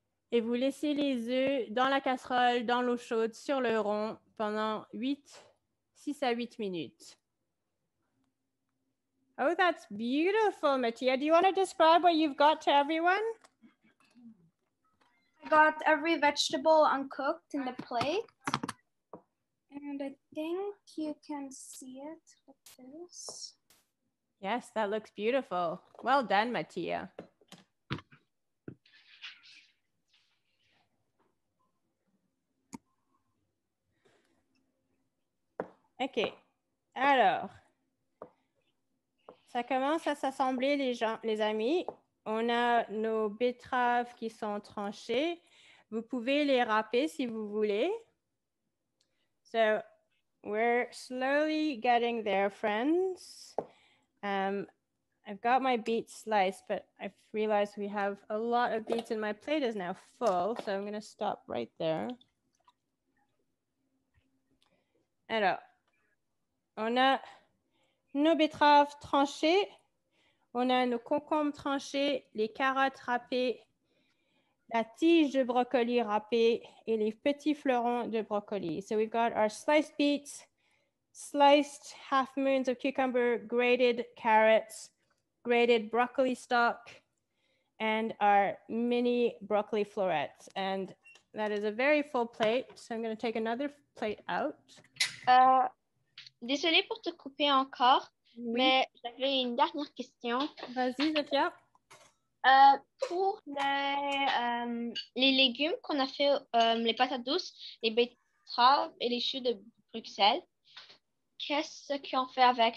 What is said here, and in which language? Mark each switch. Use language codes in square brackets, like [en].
[fr] Et vous laissez les œufs dans la casserole, dans l'eau chaude, sur le rond pendant 6 à 8 minutes. [en] Oh, that's beautiful, Mattia. Do you want to describe what you've got to everyone? I got every vegetable uncooked in the plate. And I think you can see it with this. Yes, that looks beautiful. Well done, Mattia. OK. [fr] Alors, ça commence à s'assembler, les amis. On a nos betteraves qui sont tranchées. Vous pouvez les râper si vous voulez. [en] So, we're slowly getting there, friends. I've got my beets sliced, but I've realized we have a lot of beets and my plate is now full. So, I'm going to stop right there. [fr] Alors, on a nos betteraves tranchées, on a nos concombres tranchés, les carottes râpées, la tige de brocoli râpée et les petits fleurons de brocoli. [en] So we've got our sliced beets, sliced half moons of cucumber, grated carrots, grated broccoli stalk, and our mini broccoli florets. And that is a very full plate. So I'm going to take another plate out. [fr] Désolée pour te couper encore, Oui. mais j'avais une dernière question. Vas-y, Zofia. Pour les légumes qu'on a fait, les patates douces, les betteraves et les choux de Bruxelles, qu'est-ce qu'on fait avec?